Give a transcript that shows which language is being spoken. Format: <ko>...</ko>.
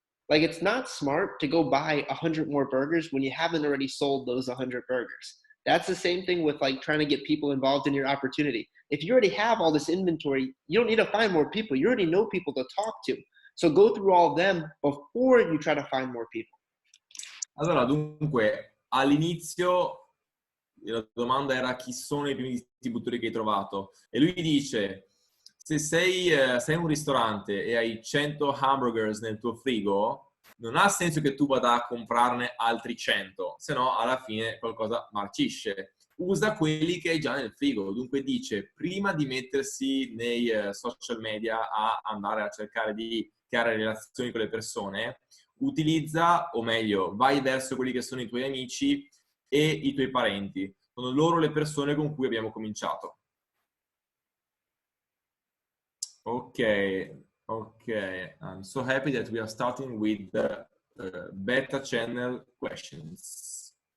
<en>Like, it's not smart to go buy 100 more burgers when you haven't already sold those 100 burgers. That's the same thing with like trying to get people involved in your opportunity. If you already have all this inventory, you don't need to find more people. You already know people to talk to. So go through all of them before you try to find more people.</en> <it>Allora, dunque, all'inizio la domanda era chi sono i primi distributori che hai trovato, e lui dice: se sei in un ristorante e hai 100 hamburgers nel tuo frigo, non ha senso che tu vada a comprarne altri 100, se no alla fine qualcosa marcisce. Usa quelli che hai già nel frigo. Dunque dice, prima di mettersi nei social media a andare a cercare di creare relazioni con le persone, utilizza, o meglio, vai verso quelli che sono i tuoi amici e i tuoi parenti. Sono loro le persone con cui abbiamo cominciato. Ok.</it> <en>I'm so happy that we are starting with the beta channel questions.</en>